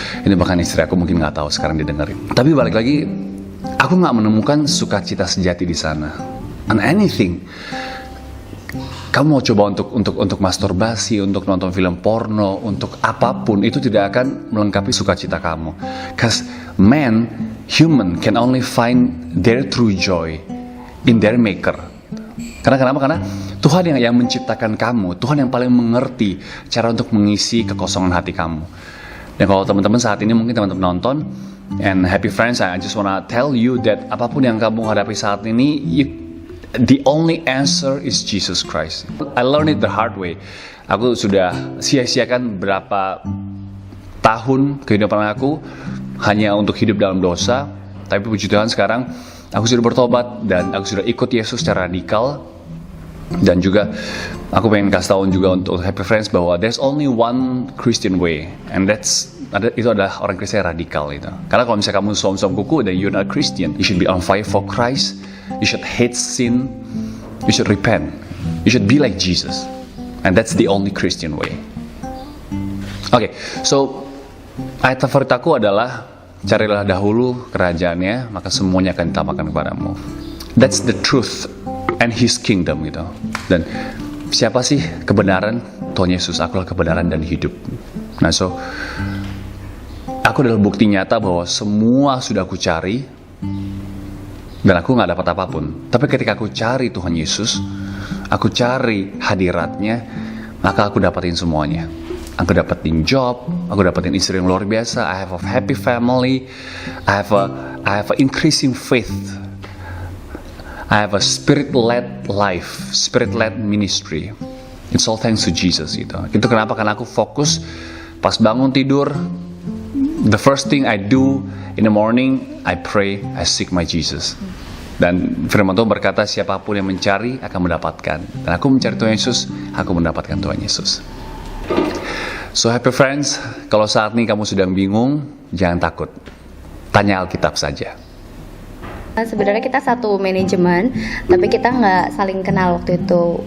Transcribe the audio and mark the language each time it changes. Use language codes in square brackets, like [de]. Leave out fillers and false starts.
[id] Ini bahkan istri aku mungkin nggak tahu sekarang didengerin. Tapi balik lagi, aku nggak menemukan sukacita sejati di sana. [en] And anything, [id] kamu mau coba untuk masturbasi, untuk nonton film porno, untuk apapun, itu tidak akan melengkapi sukacita kamu. [en] Cause human can only find their true joy in their maker. [id] Kenapa? Karena Tuhan yang menciptakan kamu, Tuhan yang paling mengerti cara untuk mengisi kekosongan hati kamu. Dan kalau teman-teman saat ini mungkin teman-teman nonton, [en] and happy friends, I just wanna tell you that [id] apapun yang kamu hadapi saat ini, [en] the only answer is Jesus Christ. I learned it the hard way. [id] Aku sudah sia-siakan berapa tahun kehidupan aku hanya untuk hidup dalam dosa. Tapi puji Tuhan sekarang aku sudah bertobat dan aku sudah ikut Yesus secara radikal. Dan juga aku pengen kasih tahu juga untuk happy friends bahwa [en] there's only one Christian way, [id] and itu adalah orang Kristen radikal itu. Karena kalau misalnya kamu som-som kuku dan [en] you're not Christian, you should be on fire for Christ. You should hate sin. You should repent. You should be like Jesus. And that's the only Christian way. [id] Okay, so ayat favorit aku adalah carilah dahulu kerajaannya, maka semuanya akan ditambahkan kepadamu. [en] That's the truth and His kingdom [id] gitu. Dan siapa sih kebenaran? Tuhan Yesus. Akulah kebenaran dan hidup. Nah, so aku adalah bukti nyata bahwa semua sudah aku cari dan aku nggak dapat apapun. Tapi ketika aku cari Tuhan Yesus, aku cari hadiratnya, maka aku dapatin semuanya. Aku dapetin job, aku dapetin istri yang luar biasa. [en] I have a happy family. I have a increasing faith. I have a spirit-led life, spirit-led ministry. It's all thanks to Jesus [id] gitu. Itu kenapa? Karena aku fokus pas bangun tidur. [en] The first thing I do in the morning, I pray, I seek my Jesus. [id] Dan firman Tuhan berkata, siapapun yang mencari akan mendapatkan. Dan aku mencari Tuhan Yesus, aku mendapatkan Tuhan Yesus. [en] So happy friends, [id] kalau saat ini kamu sedang bingung, jangan takut. Tanya Alkitab saja. Sebenarnya kita satu manajemen, tapi kita nggak saling kenal waktu itu.